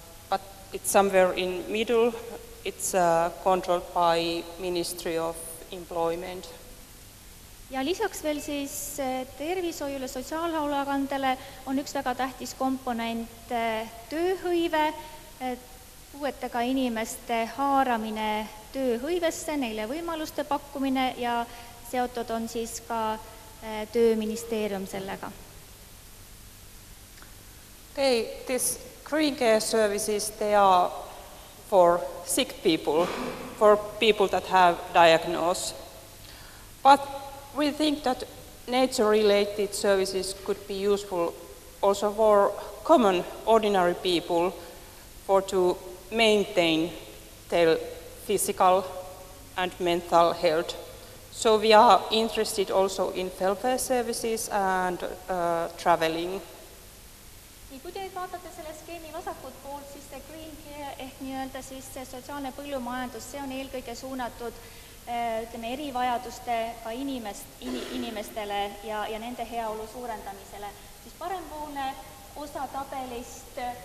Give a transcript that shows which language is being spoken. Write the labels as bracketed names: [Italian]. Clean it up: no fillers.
[English] But it's somewhere in middle, it's controlled by Ministry of Employment. [Estonian] Ja lisaks veel siis tervishoiule, sotsiaalhoolekandele on üks väga tähtis komponent tööhõive, puuetega inimeste haaramine tööhõivesse, neile võimaluste pakkumine ja seotud on siis ka tööministeerium sellega. [English] Okay, these green care services, they are for sick people, for people that have diagnosis. But we think that nature-related services could be useful also for common, ordinary people to maintain their physical and mental health. So we are interested also in welfare services and traveling. [Estonian] Kui te vaatate selle skeemi vasakut poolt, siis see green care ehk nii-öelda siis see sotsiaalne põllumajandus, see on eelkõige suunatud erivajadustega inimestele ja nende heaolu suurendamisele. Siis parempoolne osa tabelist